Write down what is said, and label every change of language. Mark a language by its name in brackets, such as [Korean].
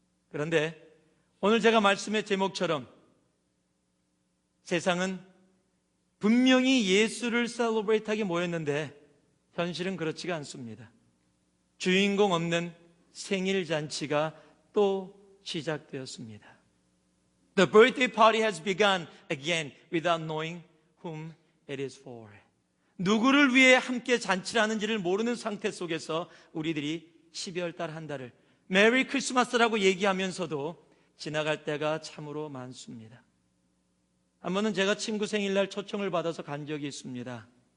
[Korean] 그런데 오늘 제가 말씀의 제목처럼 세상은 분명히 예수를 셀러브레이트하게 모였는데 현실은 그렇지가 않습니다. 주인공 없는 생일 잔치가 또 시작되었습니다. [English] The birthday party has begun again without knowing whom it is for. [Korean] 누구를 위해 함께 잔치를 하는지를 모르는 상태 속에서 우리들이 12월 달 한 달을 메리 크리스마스라고 얘기하면서도 지나갈 때가 참으로 많습니다. 한 번은 제가 친구 생일날 초청을 받아서 간 적이 있습니다.